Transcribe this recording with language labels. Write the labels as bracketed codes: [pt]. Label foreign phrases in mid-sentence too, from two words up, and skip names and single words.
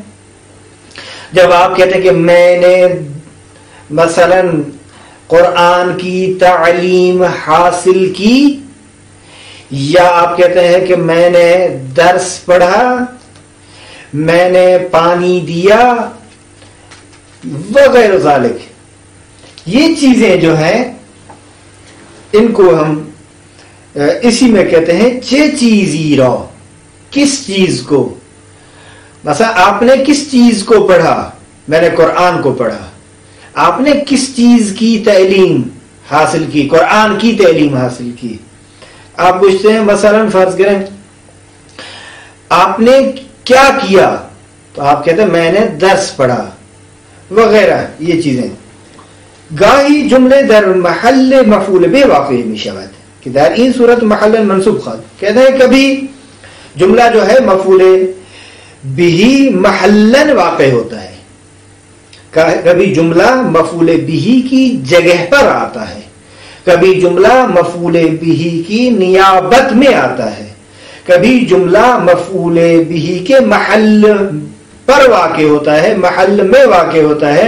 [ur] جب آپ کہتے ہیں کہ میں نے مثلا قرآن کی تعلیم حاصل کی, یا آپ کہتے ہیں کہ میں نے درس پڑھا, میں نے پانی دیا وغیرہ ذالک, یہ چیزیں جو ہیں ان کو ہم اسی میں کہتے ہیں [fa] چے چیزی رو. [ur] کس چیز کو, مثلا آپ نے کس چیز کو پڑھا, میں نے قرآن کو پڑھا. آپ نے کس چیز کی تعلیم حاصل کی, قرآن کی تعلیم حاصل کی. آپ پوچھتے ہیں مثلا فرض کریں آپ نے کیا کیا, تو آپ کہتے ہیں میں نے درس پڑھا وغیرہ. یہ چیزیں [fa] گاہی جملے در محل مفعول به واقع می شود کہ در این صورت محل منصوب خواهد. [ur] کہتے ہیں کبھی جملہ جو ہے مفعول به محلن واقع ہوتا ہے, کبھی جملہ مفعول به کی جگہ پر آتا ہے, کبھی جملہ مفعول به کی نیابت میں آتا ہے, کبھی جملہ مفعول به کے محل پر واقع ہوتا ہے, محل میں واقع ہوتا ہے.